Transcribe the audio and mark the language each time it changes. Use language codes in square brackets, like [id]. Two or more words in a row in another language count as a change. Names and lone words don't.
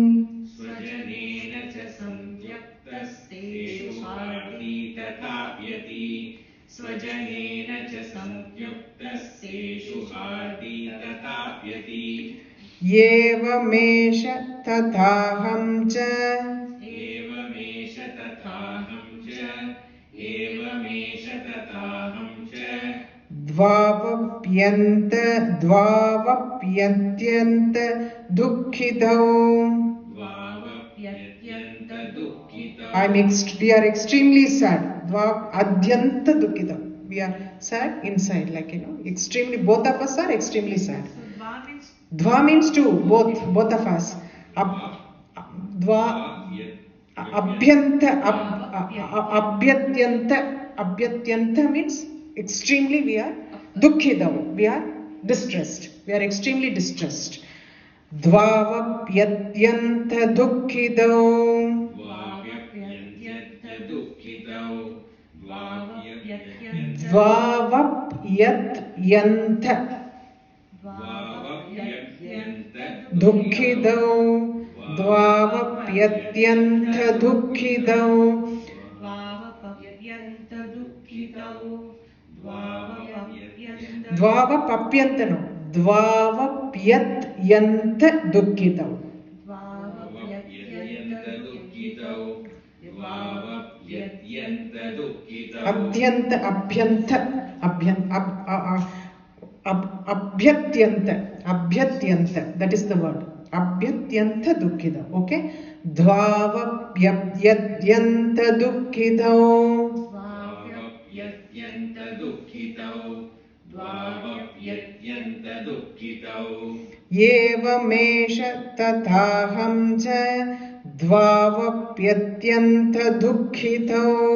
[sa] एवमेष तथाहं च द्वावप्यत्यन्त दुःखितौ. [en] We are extremely sad. [sa] अत्यन्त दुःखितम् [en] we are sad inside, like, extremely, both of us are extremely sad. So dva means Dva means two, both of us. Dva, abhyatyanta means extremely we are dukkhidam, we are distressed, we are extremely distressed. [sa] द्वावप्यत्यन्त दुःखितम्. द्वावप्यत्यन्त दुःखितौ. द्वावप्यत्यन्त दुःखितौ. द्वावपप्यन्त no. द्वावप्यत्यन्त दुःखितौ. Abhyanta, [en] that is the word. [sa] अभ्यत्यन्त दुःखितौ. [en] Okay? [sa] द्वावप्यत्यन्त दुःखितौ. एवमेष तथाहं च द्वावप्यत्यन्त दुःखितौ.